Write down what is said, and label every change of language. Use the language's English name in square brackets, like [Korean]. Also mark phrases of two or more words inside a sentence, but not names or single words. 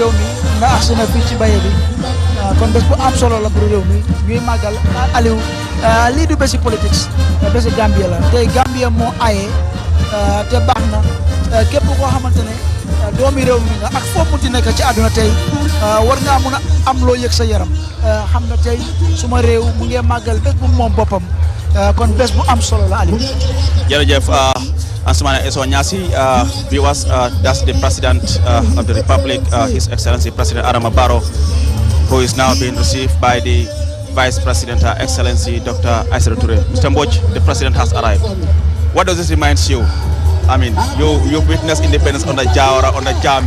[Wolof] réew mi nga agsi na fii ci baye bi kon bés bu am solo la pour réew mi ñuy màggal Aliou lii du bési politique bési Gambie la tey Gambie moo aye te baax na képp koo xamante ne doomi réew mi nga ak foo munti nekk ci àdduna tey war ngaa mun a am loo yëg sa yaram xam nga tey suma réew mu ngi màggal bés bu moom boppam kon bés bu am solo la Aliou. [English] jërëjëf Ansumana Eso Nyasi, that's the President of the Republic, His Excellency President Adama Barrow, who is now being received by the Vice President, Her Excellency Dr. Aissatou Touré. Mr. Mbodj, the President has arrived. What does this remind you? I mean, you've witnessed independence under Jawara, under Jammeh.